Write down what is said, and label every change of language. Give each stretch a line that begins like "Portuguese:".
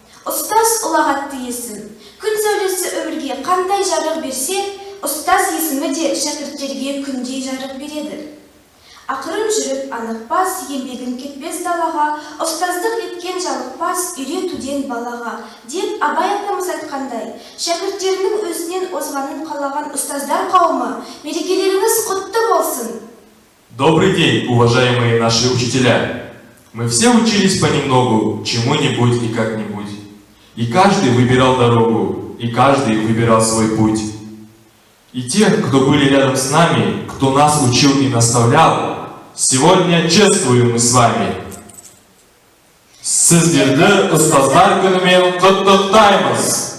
Kazakh: Ұстаз ұлағатты есім. Күн сәулесі өмірге қандай жарық берсе, ұстаз есімі де шәкірттерге күндей жарық береді. Ақырын жүріп анықпас, еңбегін кетпес далаға, ұстаздық еткен жалықпас, үйретуден балаға, деп Абай атамыз айтқандай, шәкірттерінің өзінен озғанын қалаған ұстаздар қауымы, мерекелеріңіз құтты болсын.
Russian: Добрый день, уважаемые наши учителя! Мы все учились понемногу, чему-нибудь и как-нибудь. И каждый выбирал дорогу, и каждый выбирал свой путь. И те, кто были рядом с нами, кто нас учил и наставлял, сегодня чествуем мы с вами.
Kazakh: Сіздерді ұстаздар күнімен құттықтаймыз!